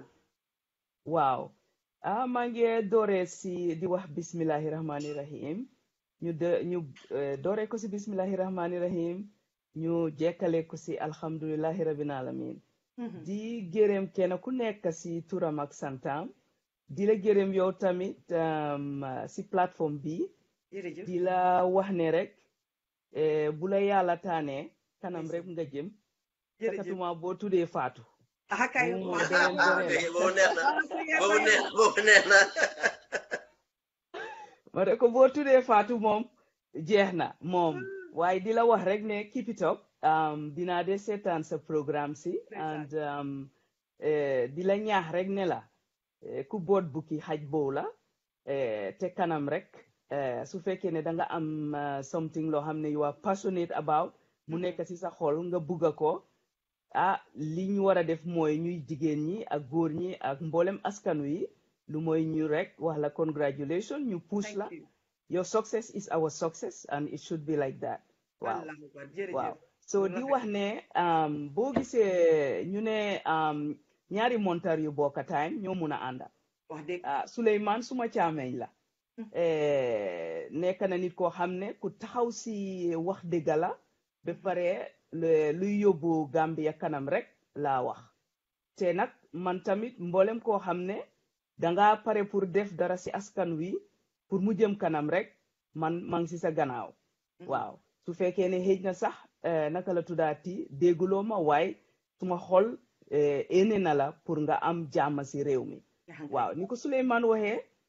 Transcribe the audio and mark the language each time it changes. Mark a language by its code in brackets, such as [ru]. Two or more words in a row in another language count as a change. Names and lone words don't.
[wo] waaw maa ngi dooree si di wax [ar] بسم الله الرحمن الرحيم [wo] ñu dooree ko si [ar] بسم الله الرحمن الرحيم [wo] ñu jekkale ko si [ar] الحمد لله رب العالمين [wo] di gërëm kenn ku nekk si turam ak santam di la gërëm yow tamit si plateforme bi di la wax ne rek bu la yàlla taane kanam rek nga jëm sakatuma boo tuddee Fatou kay boobu neex na ma ne ko boo tuddee Fatou moom jeex na moom waaye di la wax rek ne [en] keep it up [wo] dinaa de seetaan sa programme si and di la ñaax rek ne la ku boot bukki xaj boobu la te kanam rek su fekkee ne da nga am something loo xam ne [en] you are passionate about [wo] mu nekk si sa xol nga bugga ko li ñu war a def mooy ñuy jigéen ñi ak góor ñi ak mboolem askanu yi lu mooy ñu rek wax la congratulation ñu push la [en] your success is our success and it should be like that [wo] waaw so di wax ne boo gisee ñu ne ñaari montar yu bokka time ñoo mun a ànda Souleymane suma caameñ la nekk na nit koo xam ne ku taxaw si wax dëgga la ba pare luy yóbbu Gambia kanam rek laa wax te nag man tamit mboolem koo xam ne danga pare pour def dara si askan wi pour mu jëm kanam rek man maa ngi si sa gannaaw waaw su fekkee ne xëj na sax naka la tuddaati dégguloo ma waaye suma xol ene na la pour nga am jàmm si réew mi waaw ni ko Souleymane waxee